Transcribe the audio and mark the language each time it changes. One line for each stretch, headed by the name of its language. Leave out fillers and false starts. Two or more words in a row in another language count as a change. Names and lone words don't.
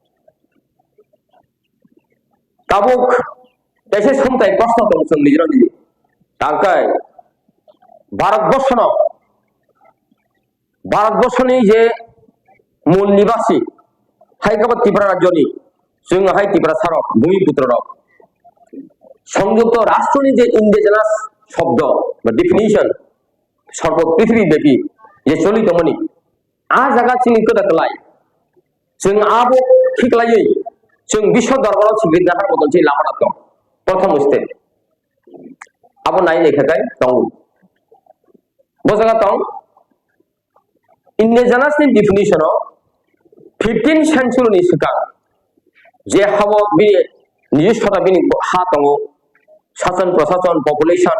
Kok Borok: ताबुक एसे समताय प्रश्न दं जों निजरा निजि ताकाय भारतबर्षनि जे मूल निवासी हाइकमान त्रिपुरा राज्यनि जों हाइ त्रिपुरा सारक भूमिपुत्र रक संयुक्त राष्ट्रनि जे इंडिजिनास शब्द बा डेफिनेशन सर्व पृथ्वी व्यापी जे चलितमनि आ जागा चिनि कदाकलाय जों आबो थिकलायै जों विश्व दरबाराव सिग्रिदार बदलसै लामा दं प्रथम स्टेप आबो नाय लेखाय दं बजागा दं इंडिजिनास नि डेफिनेशन 15 सेंचुरी सिगां जे हाव बे निजस्थता बिनि हा दङ शासन प्रशासन पपुलेशन